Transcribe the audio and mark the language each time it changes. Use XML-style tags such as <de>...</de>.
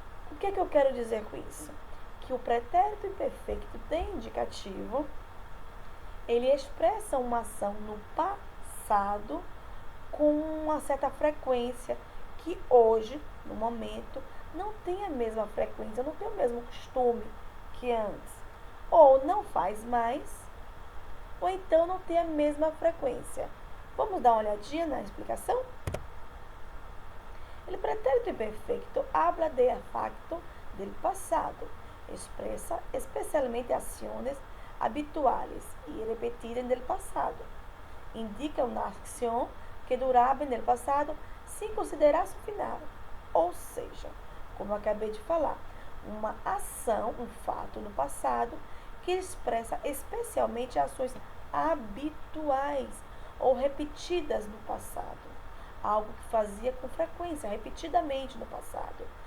<pt>O que é que eu quero dizer com isso? Que o pretérito imperfeito de indicativo, ele expressa uma ação no passado com uma certa frequência que hoje, no momento, não tem a mesma frequência, não tem o mesmo costume que antes. Ou não faz mais, ou então não tem a mesma frequência. Vamos dar uma olhadinha na explicação?</pt> <es>El pretérito imperfecto habla de facto del pasado, expresa especialmente acciones habituales y repetidas en el pasado. Indica una acción que durava en el pasado sem considerar su final.</es> <pt>Ou seja, como eu acabei de falar, uma ação, um fato no passado que expressa especialmente ações habituais ou repetidas no passado. Algo que fazia com frequência, repetidamente no passado.</pt>